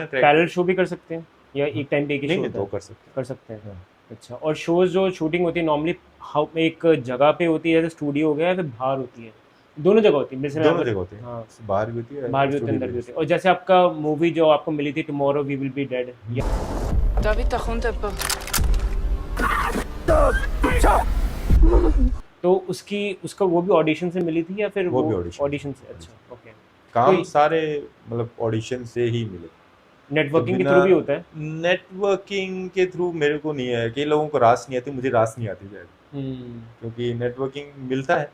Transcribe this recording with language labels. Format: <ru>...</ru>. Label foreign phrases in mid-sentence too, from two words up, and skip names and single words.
<hi>पैरेलल शो भी कर सकते हैं या एक टाइम पे एक ही शो? तो कर सकते हैं। अच्छा, और शोज जो शूटिंग होती है नॉर्मली एक जगह पे होती है, जैसे स्टूडियो हो गया, या फिर बाहर होती है? दोनों जगह होती है? दोनों जगह होती है, हाँ, बाहर भी होती है, बाहर भी होती है, अंदर भी होती है। और जैसे आपका मूवी जो आपको मिली थी टुमारो वी विल बी डेड,</hi> <de>Darf ich da runter?</de> <hi>तो उसका वो भी ऑडिशन से मिली थी या फिर वो भी ऑडिशन से? अच्छा, ओके। काम सारे मतलब ऑडिशन से ही मिले। नेटवर्किंग के थ्रू भी होता है? नेटवर्किंग के थ्रू मेरे को नहीं है, कई लोगों को रास नहीं आती, मुझे रास नहीं आती शायद, क्योंकि नेटवर्किंग मिलता है।</hi>